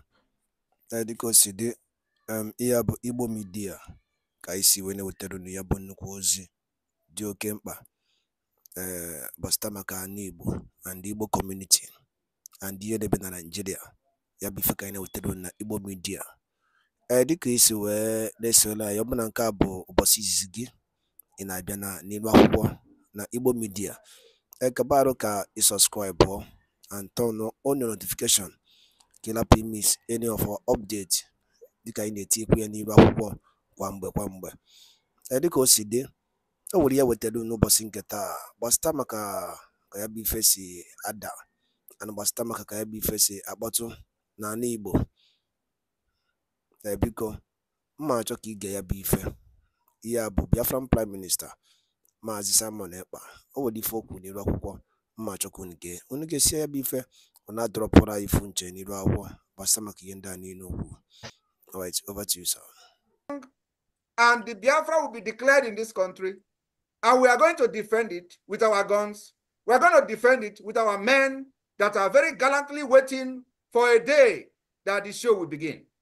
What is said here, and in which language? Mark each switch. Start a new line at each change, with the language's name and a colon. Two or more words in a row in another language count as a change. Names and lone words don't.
Igbo: Dịka o si dị, ihe a bụ Igbo midia ka anyị si wee na-ewetara unu ya bụ nnukwu ozi dị oke mkpa gbasịta maka ana Igbo and
English: Igbo community and
Igbo: ihe na-ebe na Nigeria. Ya bụ ife ka anyị na-ewetara unu na Igbo midia. Dịka isi wee na-esola anyị, ọ bụ na nke a bụ ụbọchị izizi gị ị na-abịa n'ilu akwụkwọ na Igbo midia, kabaru ka
English: you subscribe and turn on your notification
Igbo: ka ị
English: miss any of our update
Igbo: dịka anyị na-etikwu ya n'ilu akwụkwọ kwa mgbe. Dịka o si dị, o nwere ya wetara n'ụbọchị nke taa gbasịta maka ka ya bụ ife si ada and gbasịta maka ka ya bụ ife si akpọtụ n'ala Igbo. Biko mma achọ ka ige ya bụ ife. Ihe a bụ Biafran Prime Minister Maazị Simon Ekpa. O nwere ife okwu n'ilu akwụkwọ mma achọ ka unu ga-esi ya bụ ife ọ na-adọrọpụrụ anyị ifu nche n'ilu akwụkwọ gbasịta maka ihe ndị a niile okwu.
English: All right, over to you, sir. And the Biafra will be declared in this country, and we are going to defend it with our guns. We are going to defend it with our men that are very gallantly waiting for a day that the show will begin.